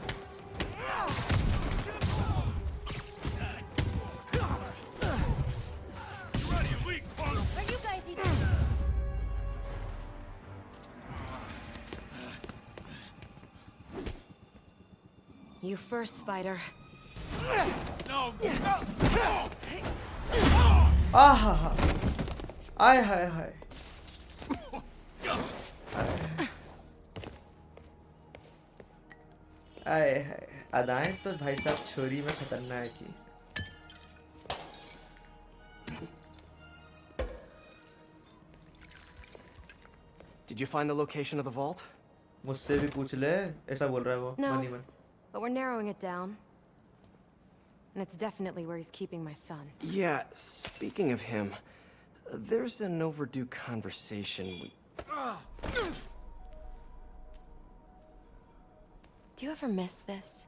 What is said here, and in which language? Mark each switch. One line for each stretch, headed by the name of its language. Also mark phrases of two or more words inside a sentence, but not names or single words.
English: Ready, weak punk! Are you guys even? You first, Spider. No!
Hindi: आहा हा आय हाय हाय आय हाय अदाएं तो भाई साहब छोरी में खतरनाक ही
English: Did you find the location of the vault?
Hindi: मुझसे भी पूछ ले ऐसा बोल रहा है वो
English: No. मनी मन But we're narrowing it down. And it's definitely where he's keeping my son. Yeah, speaking of him, there's an overdue conversation we... Do you ever miss this?